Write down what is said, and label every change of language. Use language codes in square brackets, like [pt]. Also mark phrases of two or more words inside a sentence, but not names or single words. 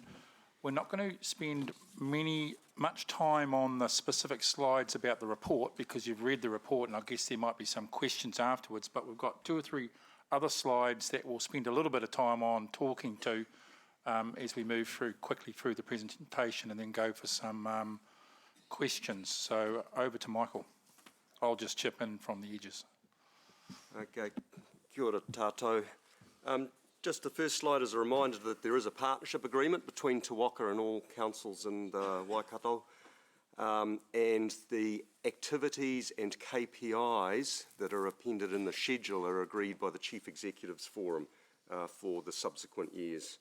[en] We're not going to spend much time on the specific slides about the report because you've read the report and I guess there might be some questions afterwards, but we've got 2 or 3 other slides that we'll spend a little bit of time on talking to as we move quickly through the presentation and then go for some questions. So over to Michael. I'll just chip in from the edges. [mi] Okay, kia ora tātou. [en] Just the first slide is a reminder that there is a partnership agreement between Te Waka and all councils in Waikato, and the activities and KPIs that are appended in the schedule are agreed by the Chief Executives Forum for the subsequent years.